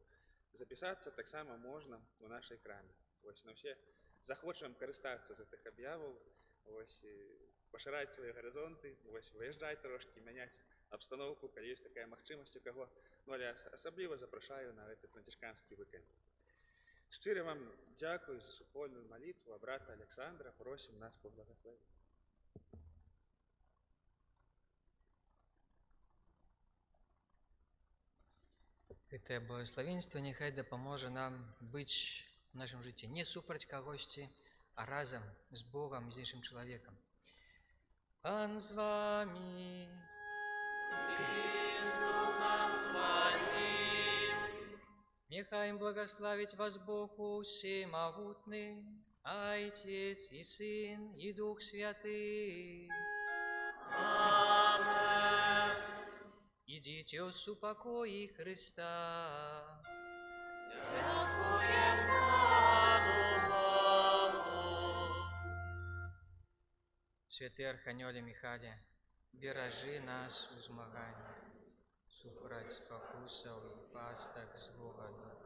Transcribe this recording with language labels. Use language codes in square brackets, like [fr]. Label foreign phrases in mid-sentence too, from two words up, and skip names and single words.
[be] Запісацца таксама можна ў нашай краме. Вось, на ўсе захочам карыстацца з гэтых аб'яваў, вось, пашыраць свае гарызонты, вось, выязджаць трошкі, мяняць абстаноўку, калі ёсць такая магчымасць у каго. Ну, але асабліва запрашаю на гэты францішканскі уікенд. [uk] Щиро вам дякую за супольную молитву, а брата Александра просим нас поблагословить. [be] Гэтае благословенство няхай дапаможа нам быць у нашым жыцці не супраць кагосьці, а разам з Богам, з іншым чалавекам. [uk] Пан з вами. Нехай благословить вас Бог Всемогутный, Отец и Сын и Дух Святый. Амен. [ru] Идите с упокои Христа. [uk] Дякуем Пану Богу. [be] Святый Арханёле Михале, бережи нас у змаганні, супроть спокусов и пасток злого духа.